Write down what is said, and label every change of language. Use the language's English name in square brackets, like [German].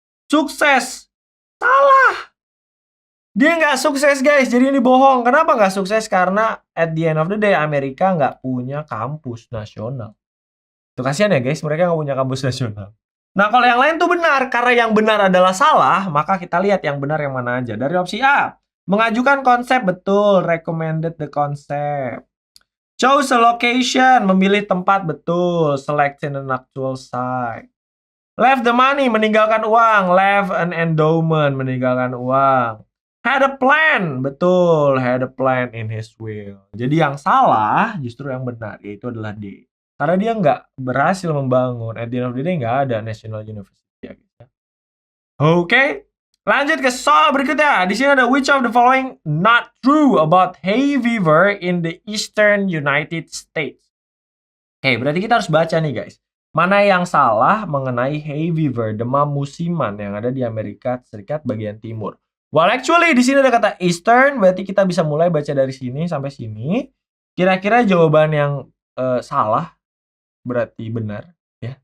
[Indonesian] Sukses. Salah. Dia nggak sukses, guys. Jadi ini bohong. Kenapa nggak sukses? Karena [English] at the end of the day, [Indonesian] Amerika nggak punya kampus nasional. Itu kasihan ya, guys. Mereka nggak punya kampus nasional. Nah, kalau yang lain tuh benar. Karena yang benar adalah salah, maka kita lihat yang benar yang mana aja. Dari opsi A, mengajukan konsep, betul. [English] Recommended the concept. Choose a location, [Indonesian] memilih tempat, betul. [English] Selecting an actual site. Left the money, [Indonesian] meninggalkan uang. [English] Left an endowment, meninggalkan uang. Had a plan, [Indonesian] betul. [English] Had a plan in his will. [Indonesian] Jadi yang salah justru yang benar, yaitu adalah D. Karena dia nggak berhasil membangun. [English] At the end of the day [Indonesian] nggak ada National University ya, gitu. Oke, lanjut ke soal berikutnya. Di sini ada [English] which of the following not true about hay fever in the Eastern United States. [Indonesian] Oke, berarti kita harus baca nih guys. Mana yang salah mengenai hay fever, demam musiman yang ada di Amerika Serikat bagian timur. [English] Well, actually [Indonesian] di sini ada kata Eastern, berarti kita bisa mulai baca dari sini sampai sini. Kira-kira jawaban yang salah berarti benar, ya.